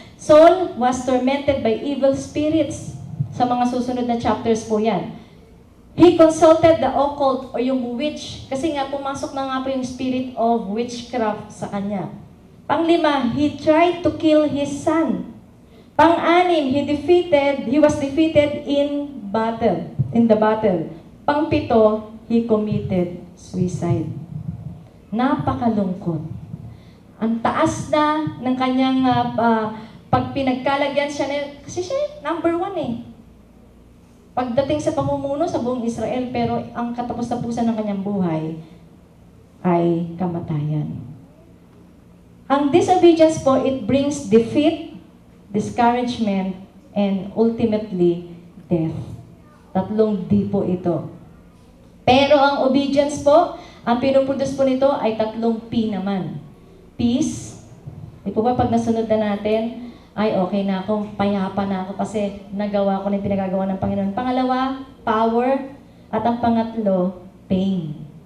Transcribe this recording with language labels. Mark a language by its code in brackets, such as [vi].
[en] Saul was tormented by evil spirits. [tl] Sa mga susunod na chapters po yan. [en] He consulted the occult [tl] o yung witch. Kasi nga pumasok na nga po yung spirit of witchcraft sa kanya. [en] Panglima, he tried to kill his son. Pang-anim, he was defeated in the battle. Pang-pito, he committed suicide. [tl] Napakalungkot. Ang taas na ng kanyang pag pinagkalagyan siya kasi siya number 1 eh. Pagdating sa pamumuno sa buong Israel, pero ang katapos-tapusan ng kanyang buhay ay kamatayan. Ang disobedience po, [en] it brings defeat, discouragement, and ultimately, death. [tl] 3 D po ito. Pero ang obedience po, ang pinuproduce po nito ay 3 P naman. Peace. Di po ba pag nasunod na natin, ay okay na ako, payapa na ako kasi nagawa ko na yung pinagagawa ng Panginoon. Pangalawa, power. At ang pangatlo, pain.